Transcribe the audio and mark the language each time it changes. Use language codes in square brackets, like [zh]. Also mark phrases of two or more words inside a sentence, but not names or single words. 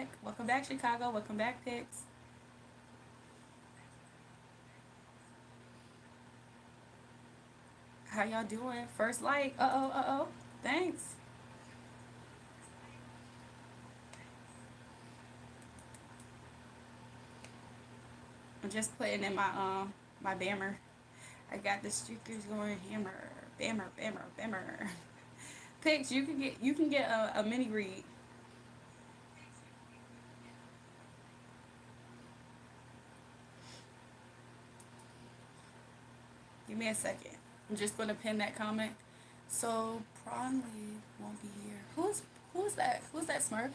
[en] Welcome back, Chicago. Welcome back, Pix. How y'all doing? First like. Uh-oh, uh-oh. Thanks. I'm just putting in my bammer. I got the streakers going hammer. Bammer, bammer, bammer. Pix, you can get a mini read. Give me a second. I'm just gonna pin that comment. So Pronley won't be here. Who's that? Who's that Smurf?